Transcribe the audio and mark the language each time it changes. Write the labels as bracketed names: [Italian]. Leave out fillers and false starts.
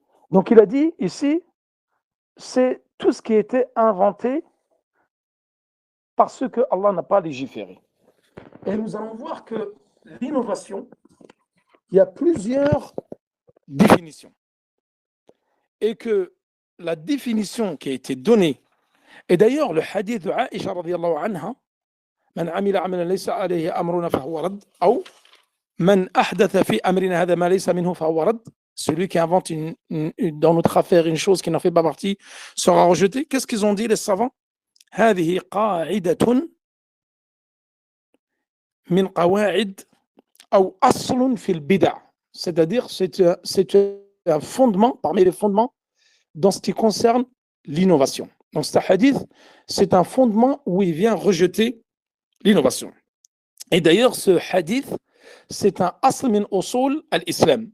[French] Donc il a dit ici, c'est tout ce qui a été inventé parce que Allah n'a pas légiféré. Et nous allons voir que l'innovation, il y a plusieurs définitions. Et que la définition qui a été donnée, et d'ailleurs le hadith de Aïcha radiyallahu anha, [Arabic] من عمل عملا ليس عليه أمرنا فهو رد أو من أحدث في أمرنا هذا ما ليس منه فهو رد. [French] Celui qui invente dans notre affaire une chose qui n'en fait pas partie sera rejeté. Qu'est-ce qu'ils ont dit les savants? [Arabic] هذه قاعدة من قواعد أو أصل في البدع. [French] C'est-à-dire c'est un fondement parmi les fondements dans ce qui concerne l'innovation. Donc ce hadith, c'est un fondement où il vient rejeter l'innovation. Et d'ailleurs, ce hadith, c'est un [Arabic] asl min usul al-islam.